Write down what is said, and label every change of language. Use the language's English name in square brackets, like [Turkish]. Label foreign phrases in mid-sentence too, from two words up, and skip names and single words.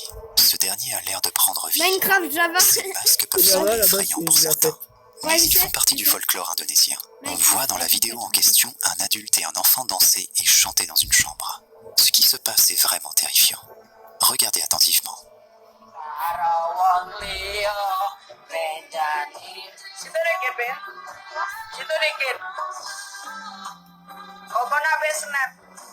[French] Ce dernier a l'air de prendre vie. Minecraft Java. Ces masques peuvent Java, sembler là-bas, effrayants pour c'est la certains, fête. mais Ouais, je ils sais. font partie du folklore indonésien. On Ouais. voit dans la vidéo en question un adulte et un enfant danser et chanter dans une chambre. Ce qui se passe est vraiment terrifiant. Regardez attentivement. [Indonesian] Karawang Leo, Benjamin. Situ dikit, Ben. Situ dikit. [English] Open up snap.